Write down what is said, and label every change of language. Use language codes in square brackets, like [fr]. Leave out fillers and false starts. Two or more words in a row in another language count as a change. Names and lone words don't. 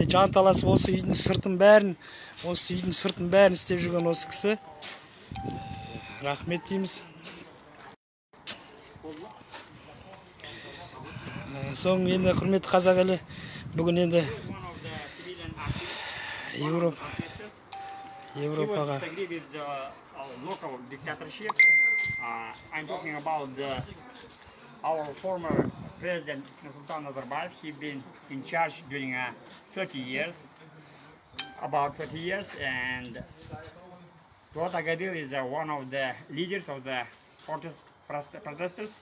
[kk] Жанталасып осы үйдің сыртын бәрін істеп жүрген осы кісі. Рахмет дейміз. Соң енді құрметті қазақ елі, бүгін енді Европаға [en] local dictatorship. I'm talking about our former president Nursultan Nazarbayev. He's been in charge during 30 years, about 30 years, and Dullat Agadir is one of the leaders of the protesters.